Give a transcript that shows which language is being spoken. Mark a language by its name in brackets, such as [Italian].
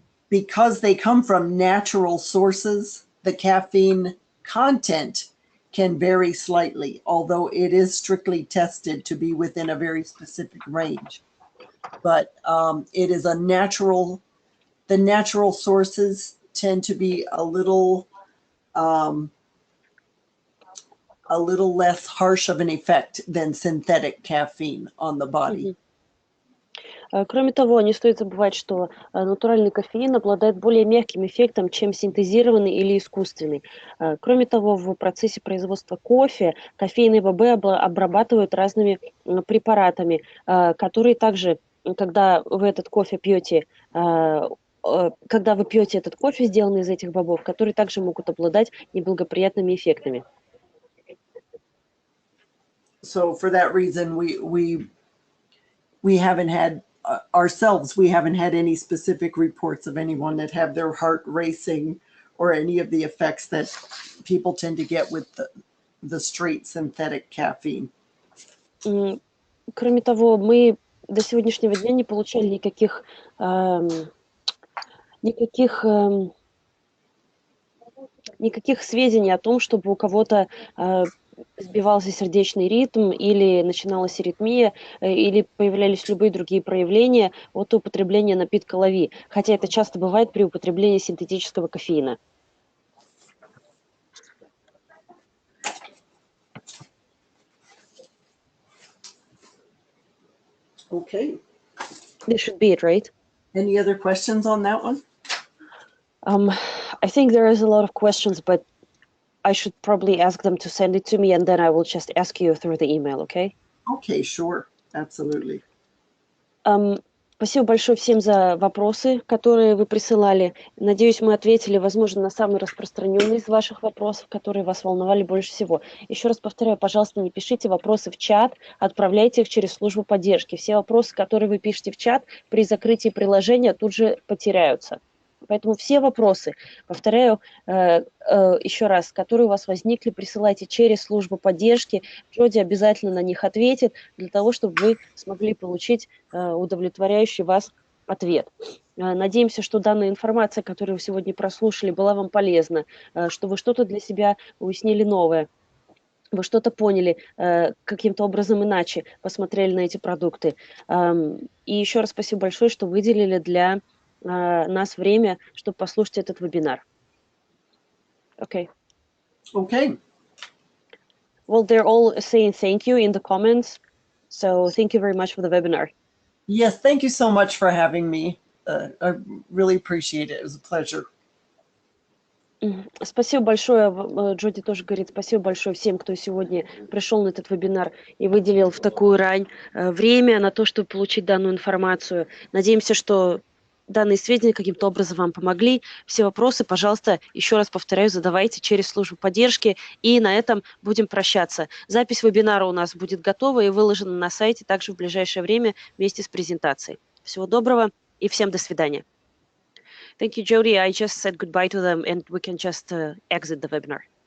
[English] Because they come from natural sources, the caffeine content can vary slightly, although it is strictly tested to be within a very specific range. But it is the natural sources tend to be a little less harsh of an effect than synthetic caffeine on the body. [Russian] Кроме того, не стоит забывать, что натуральный кофеин обладает более мягким эффектом, чем синтезированный или искусственный. Кроме того, в процессе производства кофе кофейные бобы обрабатывают разными препаратами, которые также, когда вы этот кофе пьете, когда вы пьете этот кофе, сделанный из этих бобов, которые также могут обладать неблагоприятными эффектами. [English] So for that reason, we haven't had ourselves, we haven't had any specific reports of anyone that have their heart racing or any of the effects that people tend to get with the straight synthetic caffeine. [Russian] Кроме того, мы до сегодняшнего дня не получали никаких сведений о том, чтобы у кого-то сбивался сердечный ритм или начиналась аритмия, или появлялись любые другие проявления от употребления напитка LaVie, хотя это часто бывает при употреблении синтетического кофеина. [English] Okay. This should be it, right? Any other questions on that one? I think there is a lot of questions, but I should probably ask them to send it to me, and then I will just ask you through the email, okay? Okay, sure. Absolutely. [Russian] Спасибо большое всем за вопросы, которые вы присылали. Надеюсь, мы ответили, возможно, на самый распространенный из ваших вопросов, которые вас волновали больше всего. Еще раз повторяю, пожалуйста, не пишите вопросы в чат, отправляйте их через службу поддержки. Все вопросы, которые вы пишете в чат, при закрытии приложения тут же потеряются. Поэтому все вопросы, повторяю еще раз, которые у вас возникли, присылайте через службу поддержки. Джоди обязательно на них ответит, для того, чтобы вы смогли получить удовлетворяющий вас ответ. Надеемся, что данная информация, которую вы сегодня прослушали, была вам полезна, что вы что-то для себя уяснили новое. Вы что-то поняли, каким-то образом иначе посмотрели на эти продукты. И еще раз спасибо большое, что выделили для нас время, чтобы послушать этот вебинар. [English] Okay. Okay. Well, they're all saying thank you in the comments. So thank you very much for the webinar. Yes, thank you so much for having me. I really appreciate it. It was a pleasure. [Russian] Спасибо большое, Джоди тоже говорит, спасибо большое всем, кто сегодня пришел на этот вебинар и выделил в такую рань время на то, чтобы получить данную информацию. Надеемся, что данные сведения каким-то образом вам помогли. Все вопросы, пожалуйста, еще раз повторяю, задавайте через службу поддержки. И на этом будем прощаться. Запись вебинара у нас будет готова и выложена на сайте также в ближайшее время вместе с презентацией. Всего доброго и всем до свидания. [English] Thank you, Jody. I just said goodbye to them and we can just exit the webinar.